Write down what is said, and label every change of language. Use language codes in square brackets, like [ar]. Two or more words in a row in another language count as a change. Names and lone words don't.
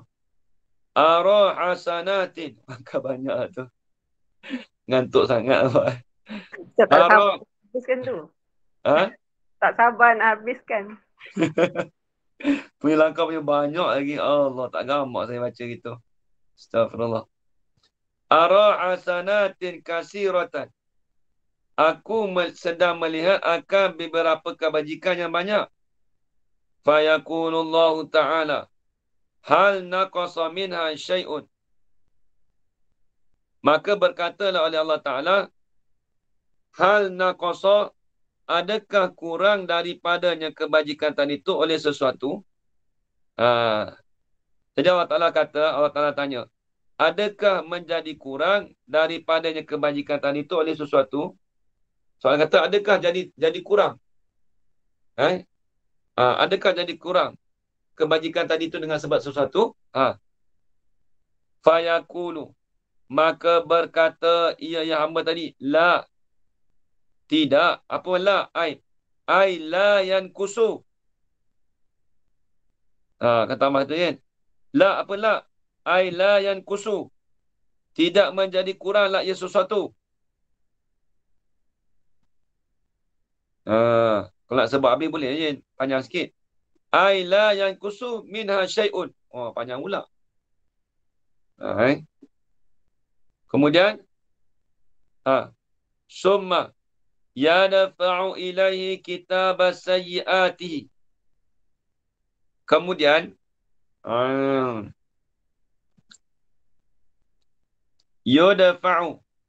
[ar] أرى حسنات. [ms] Langkah banyak tu. Ngantuk sangat apa. Saya tak sabar Ara. nak habiskan tu. Ha? Tak sabar nak habiskan. Punya langkah punya banyak lagi. Allah, tak gamak saya baca gitu. Astaghfirullah. [ar] أرى حسنات كثيرة. [ms] Aku sedang melihat akan beberapa kebajikan yang banyak. [ar] فيقول الله تعالى. هل نقص منها شيء. [ms] Maka berkatalah oleh Allah Ta'ala. [ar] هل نقص. [ms] Adakah kurang daripadanya kebajikan tadi itu oleh sesuatu? Jadi Allah Ta'ala tanya. Adakah menjadi kurang daripadanya kebajikan tadi itu oleh sesuatu? Soalan kata, adakah jadi kurang? Adakah jadi kurang kebajikan tadi itu dengan sebab sesuatu? Fayaqulu. Maka berkata ia yang hamba tadi, la. Tidak. Apa la? [ar] أي لا ينقص. [ms] Kata Ahmad tu kan. La apa la? [ar] أي لا ينقص. [ms] Tidak menjadi kurang la ia sesuatu. Kalau nak sebab habis boleh je. Panjang sikit. [ar] أي لا ينقص منها شيء. [ms] Panjang pula. Kemudian. Summa. [ar] يدفع إليه كتاب سيئاته. [ms] Kemudian. Yudafa'u.